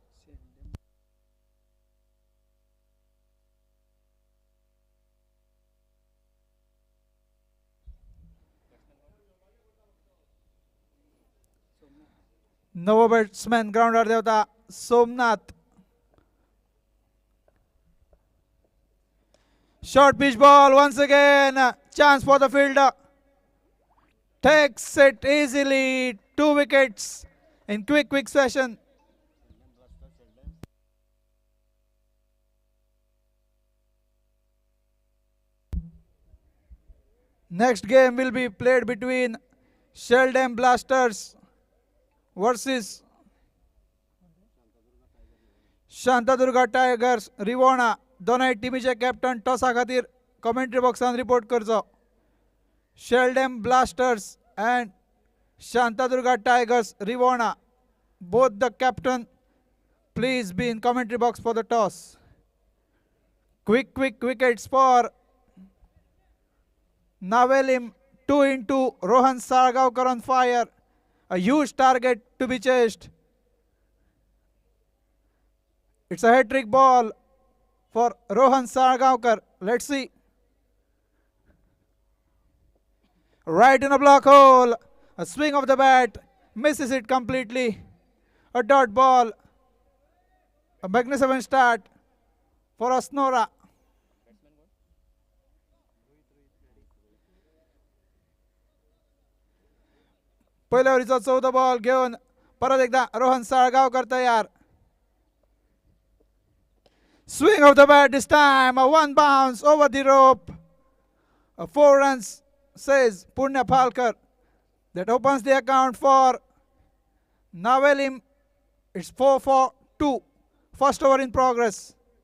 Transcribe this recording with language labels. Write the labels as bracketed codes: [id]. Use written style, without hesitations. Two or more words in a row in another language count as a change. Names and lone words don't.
[kok] नवो बॅट्समॅन ग्राउंडार देवता सोमनाथ. [en] Short pitch ball once again. Chance for the fielder. Takes it easily. 2 wickets in quick session. Next game will be played between Sheldon Blasters versus शांतादुर्गा टायगर्स रिवोणा. [kok] दोनय टीमीचे कॅप्टन टॉसा खातीर [en] commentary boxान [kok] रिपोर्ट करचो. शेल्डम ब्लास्टर्स अँड शांतादुर्गा टायगर्स रिवोणा. [en] Both the captain please be in commentary box for the toss. Quick wickets for Navelim. 2 into Rohan Sargaonkar on fire. A huge target to be chased. It's a hat-trick ball for Rohan Sargaonkar. Let's see. Right in a block hole. A swing of the bat. Misses it completely. A dot ball. A magnificent start for Asnora. [mr] पहिल्या ओव्हरीचा 14 बॉल घेऊन परत एकदा रोहन साळगावकर तयार. [en] Swing of the bat this time. A one bounce over the rope. 4 runs says Punya Phalkar. That opens the account for Navelim. It's 4 for 2. First over in progress.